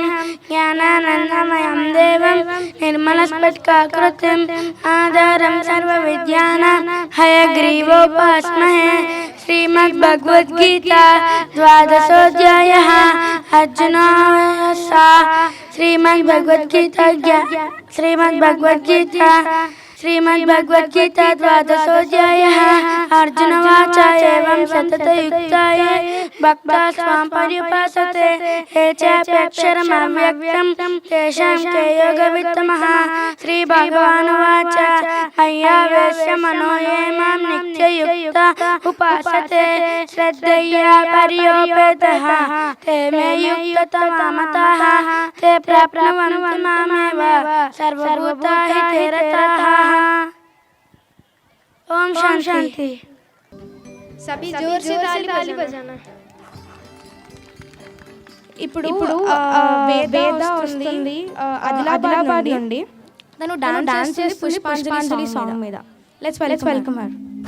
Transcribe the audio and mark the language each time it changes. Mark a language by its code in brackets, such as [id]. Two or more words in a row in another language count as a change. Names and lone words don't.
[sa] జ్ఞానానందమయం దేవం నిర్మలస్ఫటికాకృతిం ఆధారం సర్వవిద్యానాం హయగ్రీవోపాస్మహే. శ్రీమద్భగవద్గీత ద్వాదశోధ్యాయః. అర్జునోవాచ. श्रीमद्भगवद्गीता द्वादशोऽध्यायः. अर्जुनवाच एवं सततयुक्ताये भक्ता स्वां पर्युपासते ये चाप्यक्षरमव्यक्तं तेषां के योगवित्तमः. श्रीभगवानुवाच मय्यावेश्य मनो ये मां नित्ययुक्ता उपासते श्रद्धया पर्योपेतः ते मे युक्ततमा मताः. ते प्राप्नुवन्ति मामेव सर्वभूताहिते रताः. ओम शांति. [hi] सभी जोर से ताली बजाना. [te] ఇప్పుడు వేద వస్తుంది ఆదిలాబాద్ నుండి. తను డాన్స్ చేస్తుంది పుష్పాంజలి సాంగ్ మీద. [en] let's welcome her.